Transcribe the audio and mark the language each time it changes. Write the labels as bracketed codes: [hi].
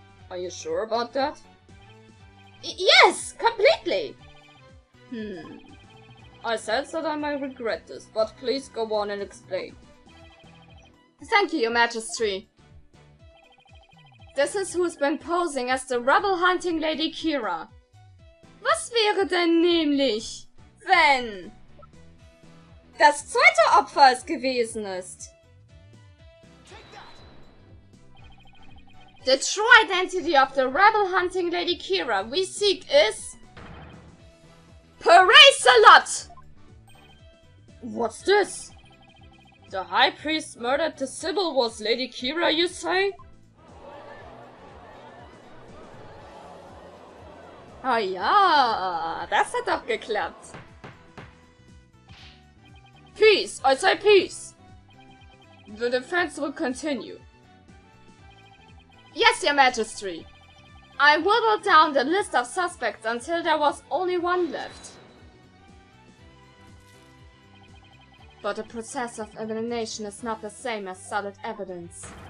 [en] Are you sure about that? Yes, completely! I sense that I may regret this, but please go on and explain. Thank you, Your Majesty. This is who's been posing as the rebel-hunting Lady Kira. [de] Was wäre denn nämlich, wenn das zweite Opfer es gewesen ist? [en] The true identity of the rebel-hunting Lady Kira we seek is... Salot! What's this? The High Priest murdered the Sibyl was Lady Kira, you say? [de] Oh ja, das hat doch geklappt. [en] Peace, I say peace. The defense will continue. Yes, Your Majesty. I whittled down the list of suspects until there was only one left. But the process of elimination is not the same as solid evidence.